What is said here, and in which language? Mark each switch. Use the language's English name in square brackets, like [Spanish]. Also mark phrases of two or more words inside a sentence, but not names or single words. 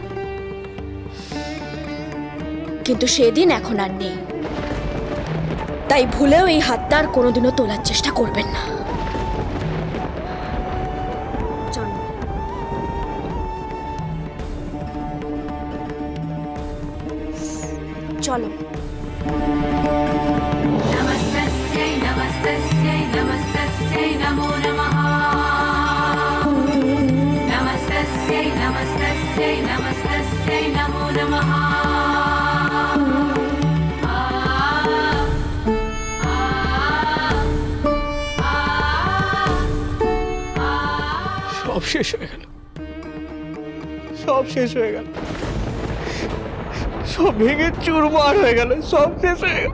[Bangla] কিন্তু সেদিন এখন আর নেই, তাই ভুলেও এই হাতটা আর কোনোদিনও তোলার চেষ্টা করবেন না। চলো। চলো। [Sanskrit] नमस्तस्यै नमस्तस्यै नमस्तस्यै नमो नमः। नमस्तस्यै नमस्तस्यै नमस्तस्यै नमो नमः। [Bangla] সব শেষ হয়ে গেল, সব শেষ হয়ে গেল, সব ভেঙে চুরমার হয়ে গেল, সব শেষ হয়ে গেল।